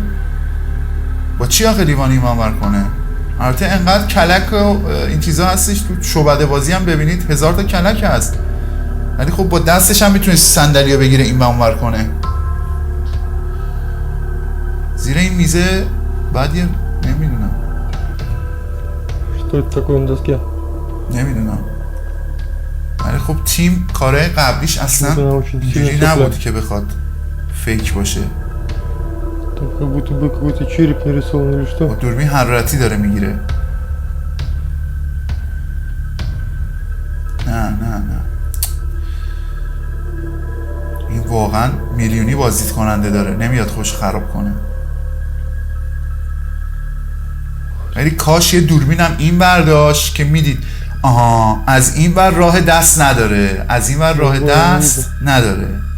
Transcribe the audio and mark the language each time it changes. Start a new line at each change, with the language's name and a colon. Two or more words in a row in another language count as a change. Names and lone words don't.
Persian: با چی آخه لیوان این اونور کنه؟ البته انقدر کلک و این چیزا هستش تو شعبده بازی هم ببینید 1000 تا کلک هست، ولی خب با دستش هم میتونه صندلی رو بگیره این اونور کنه. زیر این میزه بعد یه نمیدونم
Russian: Что это такое на доске?
Persian: نمیدونم، ولی خب تیم کاره قبلیش اصلا اینجوری نبود که بخواد فیک باشه.
Russian: Там как будто бы какой-то череп нарисован или что?
Persian: با دوربین حرارتی داره میگیره. نه این واقعا میلیونی بازدید کننده داره، نمیاد خوش خراب کنه. ولی کاش یه دوربینم این برداشت که میدید آها از این ور راه دست نداره، از این ور راه دست نداره.